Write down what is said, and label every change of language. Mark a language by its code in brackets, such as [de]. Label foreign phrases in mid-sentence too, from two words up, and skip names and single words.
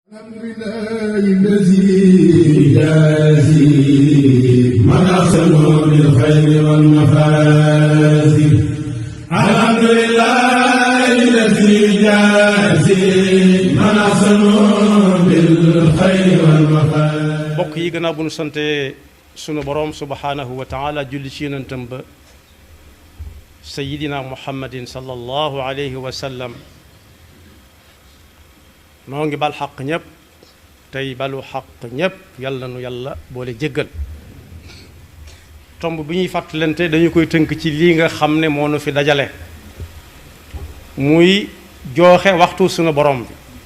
[ar] الحمد لله الذي يجازي من أحسن بالخير والمفازي. الحمد لله الذي يجازي من أحسن بالخير والمفازي. [wo] bokk yi gannaaw bu nu sante sunu boroom [ar] سبحانه وتعالى [wo] julli ci yonentam ba [ar] سيدنا محمد صلى الله عليه وسلم, [wo] noo ngi bal xaq ñépp tey balu xaq ñépp. yàlla nu yàlla boole jéggal. tomb bi ñuy fàttalante dañu koy tënk ci lii nga xam ne moo nu fi dajale, muy jooxe waxtu sunu borom bi.